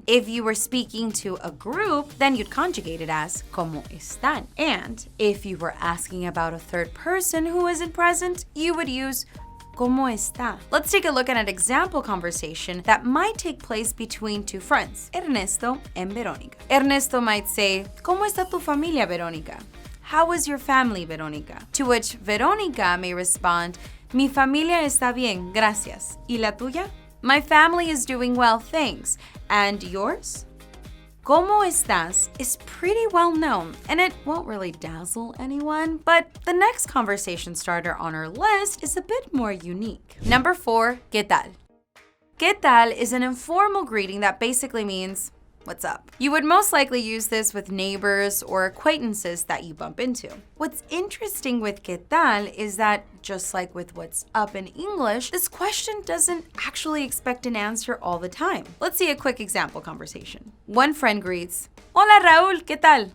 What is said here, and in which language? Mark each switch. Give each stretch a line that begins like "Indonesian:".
English: If you were speaking to a group, then you'd conjugate it as
Spanish: ¿Cómo están?
English: And if you were asking about a third person who isn't present, you would use
Spanish: ¿Cómo está?
English: Let's take a look at an example conversation that might take place between two friends, Ernesto and Verónica. Ernesto might say,
Spanish: ¿Cómo está tu familia, Verónica?
English: How is your family, Verónica? To which Verónica may respond,
Spanish: Mi familia está bien, gracias. ¿Y la tuya?
English: My family is doing well, thanks. And yours?
Spanish: ¿Cómo estás
English: is pretty well known, and it won't really dazzle anyone, but the next conversation starter on our list is a bit more unique. Number 4,
Spanish: ¿Qué tal? ¿Qué tal
English: is an informal greeting that basically means, "What's up?" You would most likely use this with neighbors or acquaintances that you bump into. What's interesting with
Spanish: ¿Qué tal?
English: Is that, just like with what's up in English, this question doesn't actually expect an answer all the time. Let's see a quick example conversation. One friend greets,
Spanish: "Hola Raúl, ¿qué tal?"